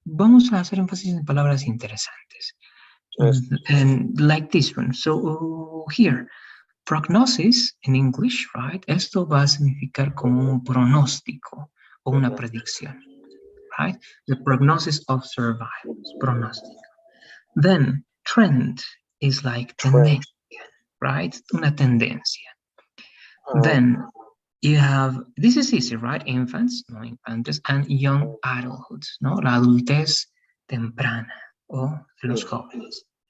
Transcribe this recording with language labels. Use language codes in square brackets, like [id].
[es] Vamos a hacer énfasis en palabras interesantes. [en] Yes. And like this one. So here, prognosis in English, right? [es] Esto va a significar como un pronóstico o una predicción, right? [en] The prognosis of survival, pronóstico. Then trend is like tendencia, right? [es] Una tendencia. [en] Then you have, this is easy, right? Infants, no infantes, and young adulthood, no? [es] La adultez temprana o de los jóvenes.